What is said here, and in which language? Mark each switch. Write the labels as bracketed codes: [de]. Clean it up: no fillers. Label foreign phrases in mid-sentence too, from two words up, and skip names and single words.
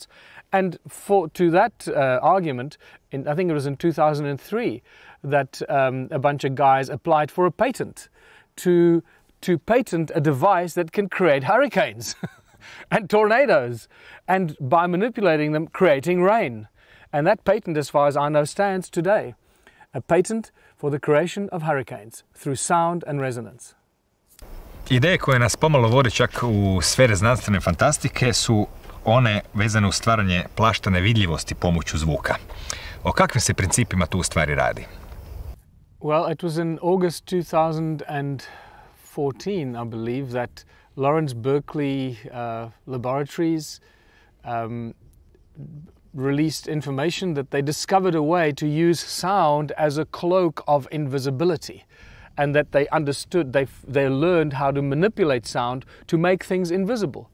[en] And to that argument, I think it was in 2003, that a bunch of guys applied for a patent to patent a device that can create hurricanes and tornadoes, and by manipulating them, creating rain. And that patent, as far as I know, stands today. A patent for the creation of hurricanes through sound and resonance. [hr] Ideje koje nas pomalo vode čak u sfere znanstvene fantastike su one vezane uz stvaranje plaštane vidljivosti pomoću zvuka. O kakvim se principima tu u stvari radi? [en] Well, it was in August 2014, I believe, that Lawrence Berkeley Laboratories released information that they discovered a way to use sound as a cloak of invisibility, and that they understood, they learned how to manipulate sound to make things invisible.